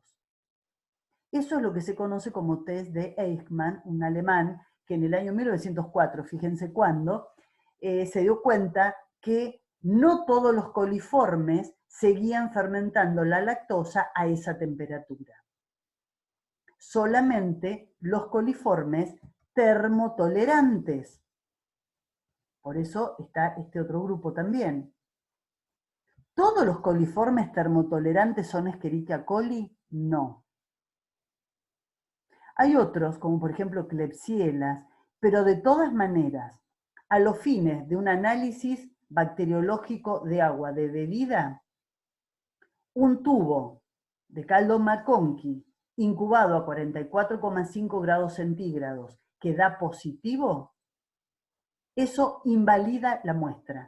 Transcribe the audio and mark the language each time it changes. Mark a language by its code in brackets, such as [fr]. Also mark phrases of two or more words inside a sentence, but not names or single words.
[es] Eso es lo que se conoce como test de Eichmann, un alemán que en el año 1904, fíjense cuándo, se dio cuenta que no todos los coliformes seguían fermentando la lactosa a esa temperatura. Solamente los coliformes termotolerantes. Por eso está este otro grupo también. ¿Todos los coliformes termotolerantes son Escherichia coli? No. Hay otros, como por ejemplo Klebsielas, pero de todas maneras, a los fines de un análisis bacteriológico de agua de bebida, un tubo de caldo McConkey incubado a 44,5 grados centígrados que da positivo, eso invalida la muestra.